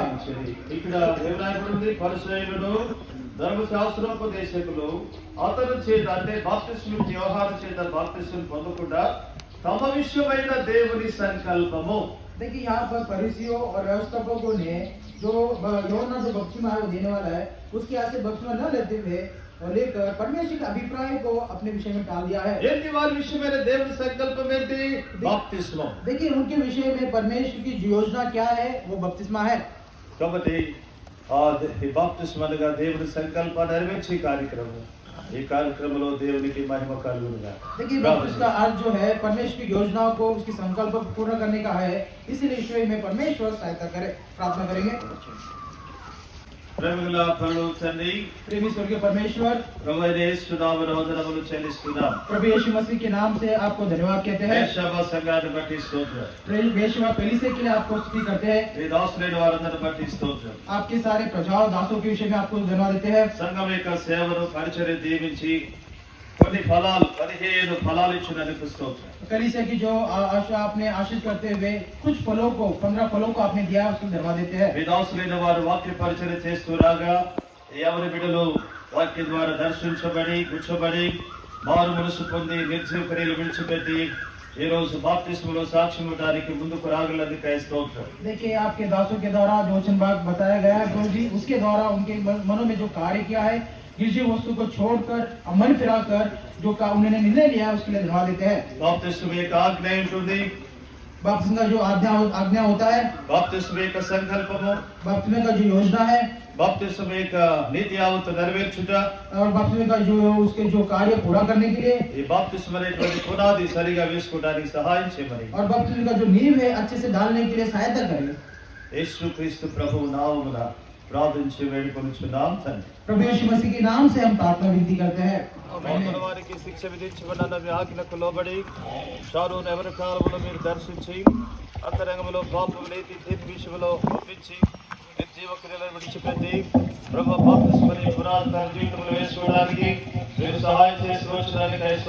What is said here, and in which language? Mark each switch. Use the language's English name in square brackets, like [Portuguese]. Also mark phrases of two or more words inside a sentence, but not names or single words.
[Telugu] ఇక్కడ ఏమరాయబడింది? పరిసయ్యులను ధర్మశాస్త్రోపదేశకులు అతని చేత అంటే బాప్తిస్మ వ్యవహారం చేత బాప్తిస్మ పొందకుండా తమ విషయమైన దేవుని సంకల్పము. [Hindi] देखिए यहाँ पर फरीसियों और व्यवस्थापकों ने जो योना जो बपतिस्मा है वो देने वाला है, उसके यहाँ से बपतिस्मा न लेते हुए और लेकर परमेश्वर के अभिप्राय को अपने विषय में डाल दिया है। [Telugu] ఏంటి వారి విషయమైన దేవుని సంకల్పం ఏంటి? బాప్తిస్మం. [Hindi] देखिए उनके विषय में परमेश्वर की जो योजना क्या है वो बपतिस्मा है। [Telugu] కాబట్టి ఈ బాప్తిస్మ అనగా దేవుని సంకల్పాన్ని నెరవేర్చే కార్యక్రమం. ఈ కార్యక్రమంలో దేవునికి మహిమ కలుగునుగా. [Hindi] देखिए बपतिस्मा का अर्थ जो है परमेश्वर की योजनाओं को उसकी संकल्प को पूर्ण करने का है, इसीलिए ईश्वर में परमेश्वर सहायता करे। प्रार्थना करेंगे। [Telugu] ప్రేమగల పరలోక తండ్రి, [Hindi] प्रेमी स्वर्गीय परमेश्वर, [Telugu] ప్రభు అయిన యేసు నామమున వందనములు చెల్లిస్తున్నాం. [Hindi] प्रभु यीशु मसीह के नाम से आपको धन्यवाद कहते हैं। [Telugu] వేశ్యవ సంఘాన్ని బట్టి స్తోత్రం. [Hindi] बेशुमार कलीसिया के लिए आपको स्तुति करते हैं। [Telugu] ఈ దాసులైన వారందరిని బట్టి స్తోత్రం. [Hindi] आपके सारे प्रजाओं दासों के विषय में आपको धन्यवाद देते हैं। [Telugu] సంఘం యొక్క సేవను పరిచర్య దీవించి కొన్ని ఫలాలు 15 ఫలాలు ఇచ్చినందుకు స్తోత్రం. [Hindi] कलीसिया की जो आशा आपने आशीष करते हुए कुछ फलों को 15 फलों को आपने दिया, उसको धन्यवाद देते हैं। [Telugu] ఈ దాసులైన వారు వాక్య పరిచర్య చేస్తూ రాగా ఎవరి బిడ్డలు వాక్యం ద్వారా దర్శించబడి గుచ్చబడి మారు మనసు పొంది నిర్జీవ క్రియలు విడిచిపెట్టి ఈ రోజు బాప్తిస్మలో సాక్ష్యం ఇవ్వడానికి ముందుకు రాగలందుకు స్తోత్రం. [Hindi] देखिए आपके दासों के द्वारा जो वचन भाग बताया गया है प्रभु जी, उसके द्वारा उनके मनों में जो कार्य किया है, गिरजी वस्तु को छोड़कर मन फिराकर जो उन्होंने निर्णय लिया है, उसके लिए धन्यवाद देते हैं। [Telugu] బాప్తిస్మ యొక్క ఆజ్ఞ ఉంటుంది. [Hindi] बपतिस्मा का जो आज्ञा होता है, [Telugu] బాప్తిస్మ యొక్క సంకల్పము, [Hindi] बपतिस्मा का जो योजना है, [Telugu] బాప్తిస్మ యొక్క నీతి యావత్తు నెరవేర్చుట, [Hindi] और बपतिस्मा का जो उसके जो कार्य पूरा करने के लिए [Telugu] ఈ బాప్తిస్మ అనేటువంటి పునాది సరిగా వేసుకోవడానికి సహాయం చేయమని [Hindi] और बपतिस्मा का जो नींव है अच्छे से डालने के लिए सहायता करें। [Telugu] యేసుక్రీస్తు ప్రభువు నామమున ప్రార్థించి వేడుకొనుచున్నాం తండ్రి. [Hindi] प्रभु यीशु मसीह के नाम से हम प्रार्थना विनती करते हैं। [Telugu] వారికి శిక్ష విధించబడిన మీ ఆజ్ఞకు లోబడి షారోను ఎవరి కాలములో మీరు దర్శించి అంతరంగంలో పాపం నీతి తీర్పు విషయంలో ఒప్పించి నిర్జీవ క్రియలను విడిచిపెట్టి ప్రభు బాప్తిస్మని పురాతన జీవితంలో వేసుకోవడానికి మీరు సహాయం చేసుకోవడానికి స్తోత్రం.